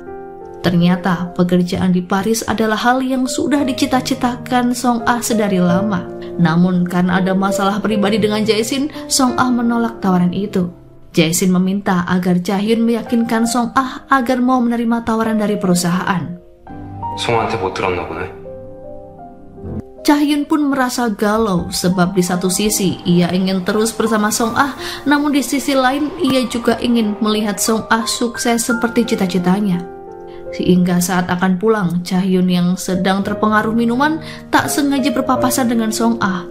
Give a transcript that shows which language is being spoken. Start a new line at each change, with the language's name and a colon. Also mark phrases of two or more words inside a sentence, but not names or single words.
Indonesian: Ternyata pekerjaan di Paris adalah hal yang sudah dicita-citakan Song Ah sedari lama. Namun karena ada masalah pribadi dengan Jae-shin, Song Ah menolak tawaran itu. Jae-shin meminta agar Chahyun meyakinkan Song Ah agar mau menerima tawaran dari perusahaan.
Korean: 송아한테 못 들었나 보네.
Indonesian: Chahyun pun merasa galau sebab di satu sisi ia ingin terus bersama Song Ah, namun di sisi lain ia juga ingin melihat Song Ah sukses seperti cita-citanya. Sehingga saat akan pulang, Chahyun yang sedang terpengaruh minuman tak sengaja berpapasan dengan Song Ah.